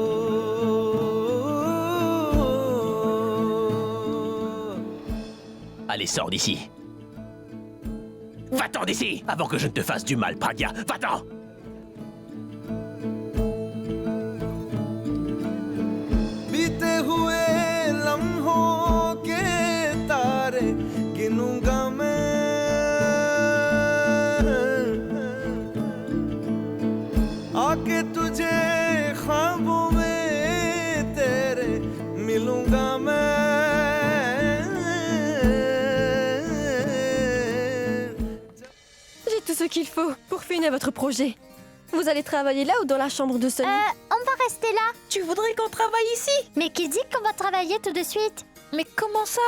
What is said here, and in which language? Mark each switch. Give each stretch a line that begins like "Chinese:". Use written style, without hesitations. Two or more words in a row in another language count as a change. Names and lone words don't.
French: Allez, sors d'ici. Va-t'en d'ici avant que je ne te fasse du mal, Pragya. Va-t'en!
Hindi: बीते हुए लम्हों के तारे गिनूंगा मैं आके तुझे ख्वाबों में तेरे मिलूंगा मैं
French: J'ai tout ce qu'il faut pour finir votre projet. Vous allez travailler là ou dans la chambre de Sunny? On va rester là. Tu voudrais qu'on travaille ici? Mais qui dit qu'on va travailler tout de suite? Mais comment ça?